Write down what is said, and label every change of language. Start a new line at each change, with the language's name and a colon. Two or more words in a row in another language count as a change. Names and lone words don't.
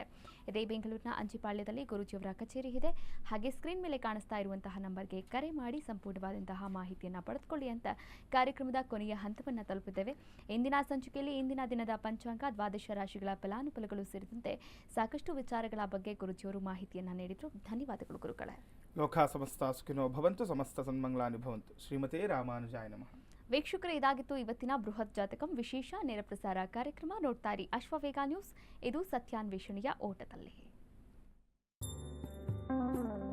Kannada: ಇದೇ ಬೆಂಗಳೂರಿನ ಅಂಚಿಪಾಳ್ಯದಲ್ಲಿ ಗುರೂಜಿಯವರ ಕಚೇರಿ ಇದೆ. ಹಾಗೆ ಸ್ಕ್ರೀನ್ ಮೇಲೆ ಕಾಣಿಸ್ತಾ ಇರುವಂತಹ ನಂಬರ್ಗೆ ಕರೆ ಮಾಡಿ ಸಂಪೂರ್ಣವಾದಂತಹ ಮಾಹಿತಿಯನ್ನು ಪಡೆದುಕೊಳ್ಳಿ ಅಂತ ಕಾರ್ಯಕ್ರಮದ ಕೊನೆಯ ಹಂತವನ್ನು ತಲುಪಿದ್ದೇವೆ. ಇಂದಿನ ಸಂಚಿಕೆಯಲ್ಲಿ ಇಂದಿನ ದಿನದ ಪಂಚಾಂಗ, ದ್ವಾದಶ ರಾಶಿಗಳ ಫಲಾನುಫಲಗಳು ಸೇರಿದಂತೆ ಸಾಕಷ್ಟು ವಿಚಾರಗಳ ಬಗ್ಗೆ ಗುರೂಜಿಯವರು ಮಾಹಿತಿಯನ್ನು ನೀಡಿದರು. ಧನ್ಯವಾದಗಳು ಗುರುಗಳೇ.
Sanskrit: ಲೋಕ ಸಮಸ್ತ ಸುಖಿನೋ ಭವಂತು, ಸಮಸ್ತ ಸನ್ಮಂಗಳಾನಿ ಭವಂತು. ಶ್ರೀಮತೆ ರಾಮಾನುಜಾಯ ನಮಃ.
Kannada: ವೀಕ್ಷಕರೇ, ಇದಾಗಿತ್ತು ಇವತ್ತಿನ ಬೃಹತ್ ಜಾತಕಂ ವಿಶೇಷ ನೇರ ಪ್ರಸಾರ ಕಾರ್ಯಕ್ರಮ. ನೋಡ್ತಾ ಇರಿ ಅಶ್ವವೇಗ ನ್ಯೂಸ್. ಇದು ಸತ್ಯಾನ್ವೇಷಣೆಯ ಓಟದಲ್ಲಿ.